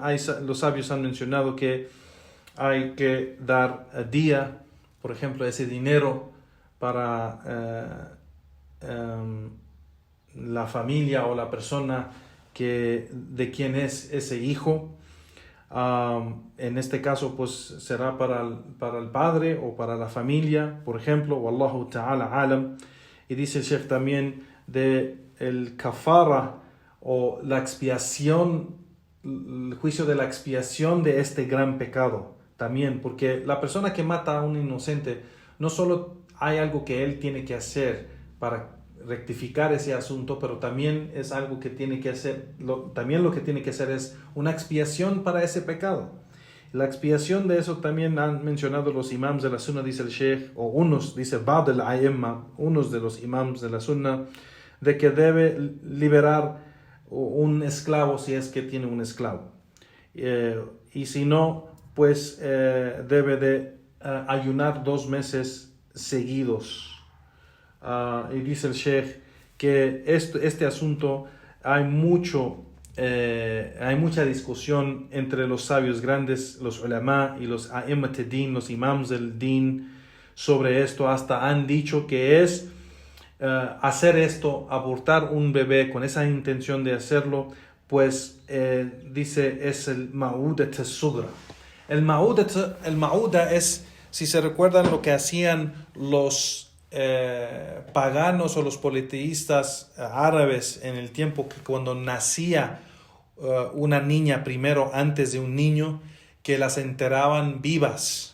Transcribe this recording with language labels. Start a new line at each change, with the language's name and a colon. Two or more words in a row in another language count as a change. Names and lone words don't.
Spanish: Los sabios han mencionado que hay que dar día, por ejemplo, ese dinero para la familia o la persona de quien es ese hijo. En este caso, pues será para el padre o para la familia, por ejemplo.
Arabic: والله تعالى أعلم.
Spanish: Y dice el Sheikh también de el kafara o la expiación, el juicio de la expiación de este gran pecado. También, porque la persona que mata a un inocente, no solo hay algo que él tiene que hacer para rectificar ese asunto, pero también es algo que tiene que hacer, también lo que tiene que hacer es una expiación para ese pecado. La expiación de eso también han mencionado los imams de la sunna, dice el sheikh, o unos, dice
Arabic: بعض الأئمة,
Spanish: unos de los imams de la sunna, de que debe liberar un esclavo si es que tiene un esclavo. Y si no, pues debe de ayunar 2 meses seguidos. Y dice el sheikh que este asunto hay mucha discusión entre los sabios grandes, los ulama y los
Arabic: أئمة الدين,
Spanish: los imams del din, sobre esto. Hasta han dicho que es hacer esto, abortar un bebé con esa intención de hacerlo, pues dice es el
Arabic: الموءودة الصغرى.
Spanish: El ma'uda es, si se recuerdan, lo que hacían los paganos o los politeístas árabes en el tiempo, que cuando nacía una niña primero antes de un niño, que las enterraban vivas.